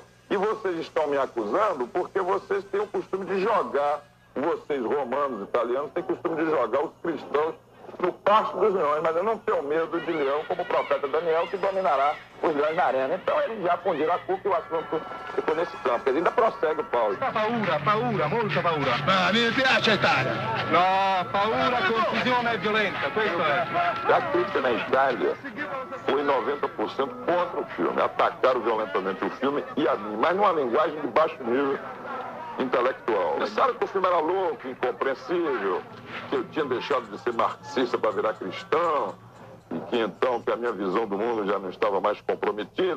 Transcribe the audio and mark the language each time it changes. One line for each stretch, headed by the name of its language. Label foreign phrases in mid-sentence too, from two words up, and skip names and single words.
Portuguese: E vocês estão me acusando porque vocês têm o costume de jogar, vocês romanos, italianos, têm o costume de jogar os cristãos no pasto dos leões, mas eu não tenho medo de leão como o profeta Daniel, que dominará os leões na arena. Então eles já fundiram a culpa e o assunto ficou nesse campo. Ele ainda prossegue, Paulo.
Italian: Paura, molta paura. Ma mi piace Italia. No, paura, confusione e violenza, questo è.
Portuguese: A crítica na Itália foi 90% contra o filme. Atacaram violentamente o filme e a mim, mas numa linguagem de baixo nível intelectual. Pensaram que o filme era louco, incompreensível, que eu tinha deixado de ser marxista para virar cristão, e que então que a minha visão do mundo já não estava mais comprometida.